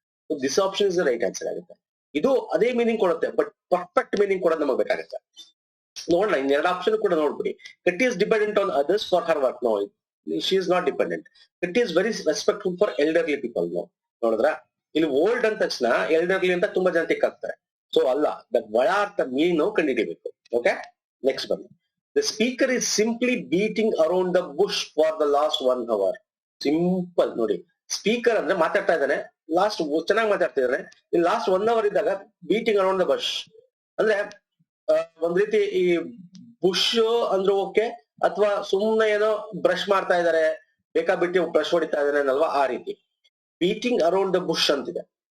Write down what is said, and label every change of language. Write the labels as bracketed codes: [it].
[en] this option is the right answer [kn] ಆಗುತ್ತೆ. ಇದು ಅದೇ ಮೀನಿಂಗ್ ಕೊಡುತ್ತೆ, ಬಟ್ ಪರ್ಫೆಕ್ಟ್ ಮೀನಿಂಗ್ ಕೊಡೋದು ನಮಗೆ ಬೇಕಾಗುತ್ತೆ. ನೋಡೋಣ, ಇನ್ನೆರಡು ಆಪ್ಷನ್ ಕೂಡ ನೋಡ್ಬಿಡಿ. [en] Katti is dependent on others for her work. No, she is not dependent. Katti is very respectful for elderly people. [kn] No, ನೋಡಿದ್ರ ಇಲ್ಲಿ ಓಲ್ಡ್ ಅಂದ ತಕ್ಷಣ ಎಲ್ಡರ್ಲಿ ಅಂತ ತುಂಬಾ ಜನ ಟಿಕ್ ಆಗ್ತಾರೆ. ಸೊ ಅಲ್ಲ, ದಟ್ ಒಳ ಅರ್ಥ ಮೀನು ಕಂಡುಹಿಡಿಬೇಕು. ಓಕೆ, ನೆಕ್ಸ್ಟ್ ಬನ್ನಿ. [en] The speaker is simply beating around the bush for the last 1 hour. [kn] Simple ನೋಡಿ, ಸ್ಪೀಕರ್ ಅಂದ್ರೆ ಮಾತಾಡ್ತಾ ಇದ್ದಾನೆ, ಲಾಸ್ಟ್ ಚೆನ್ನಾಗಿ ಮಾತಾಡ್ತಿದ್ದಾನೆ. ಲಾಸ್ಟ್ 1 hour ಇದ್ದಾಗ [en] beating around the bush [kn] ಅಂದ್ರೆ ಒಂದ್ ರೀತಿ ಈ ಬುಷ್ ಅಂದ್ರೆ ಓಕೆ, ಅಥವಾ ಸುಮ್ನೆ ಏನೋ ಬ್ರಷ್ ಮಾಡ್ತಾ ಇದಾರೆ, ಬೇಕಾಬಿಟ್ಟು ಬ್ರಷ್ ಹೊಡಿತಾ ಇದಾರೆ ಅಲ್ವಾ, ಆ ರೀತಿ [en] beating around the bush [kn] ಅಂತಿದೆ.